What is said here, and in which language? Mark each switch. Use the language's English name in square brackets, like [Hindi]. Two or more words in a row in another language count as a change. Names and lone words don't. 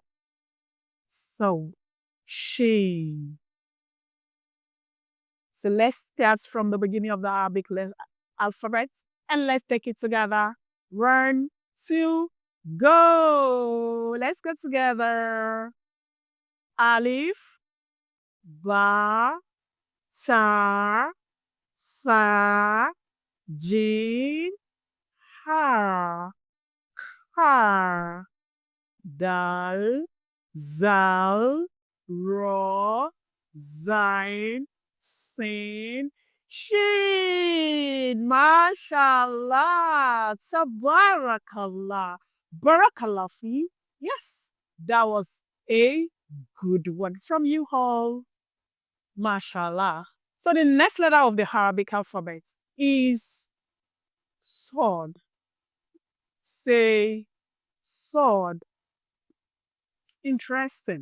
[English] So, shin. So let's start from the beginning of the Arabic alphabet and let's take it together. 1, 2, go. Let's go together. [Arabic] ألف، باء، تاء، ثاء، جيم, حاء، خاء، دال، ذال، راء, زاي، سين، شين. ما شاء الله. تبارك الله. بارك الله في. [English] Yes, that was a good one from you all. Mashallah. So the next letter of the Arabic alphabet is sword. Say sword. Interesting.